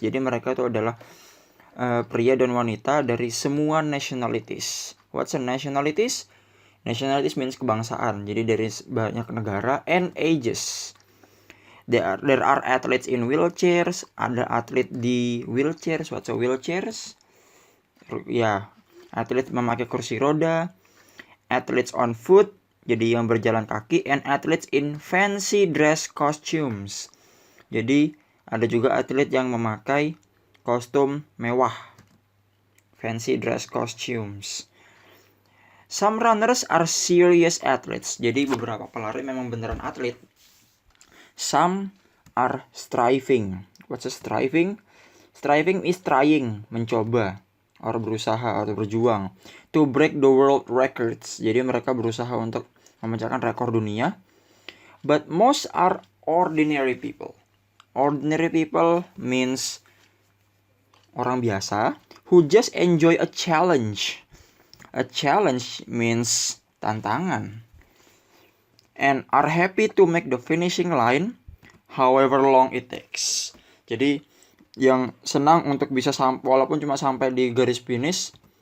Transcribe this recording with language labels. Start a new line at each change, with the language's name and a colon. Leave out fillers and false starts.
Indonesian: Jadi mereka itu adalah pria dan wanita dari semua nationalities.
English: What's a nationalities? Nationalities means kebangsaan.
Indonesian: Jadi dari banyak negara and ages.
English: There are athletes in wheelchairs.
Indonesian: Ada atlet di
English: wheelchairs. What's a wheelchairs?
Indonesian: Ya, atlet memakai kursi roda.
English: Athletes on foot,
Indonesian: jadi yang berjalan kaki.
English: And athletes in fancy dress costumes.
Indonesian: Jadi ada juga atlet yang memakai kostum mewah.
English: Fancy dress costumes. Some runners are serious athletes.
Indonesian: Jadi beberapa pelari memang beneran atlet.
English: Some are striving. What's a striving? Striving is trying,
Indonesian: mencoba,
English: or
Indonesian: berusaha atau berjuang.
English: To break the world records.
Indonesian: Jadi mereka berusaha untuk memecahkan rekor dunia.
English: But most are ordinary people. Ordinary people means
Indonesian: orang biasa
English: who just enjoy a challenge. A challenge means
Indonesian: tantangan.
English: And are happy to make the finishing line however long it takes.
Indonesian: Jadi yang senang untuk bisa walaupun cuma sampai di garis finish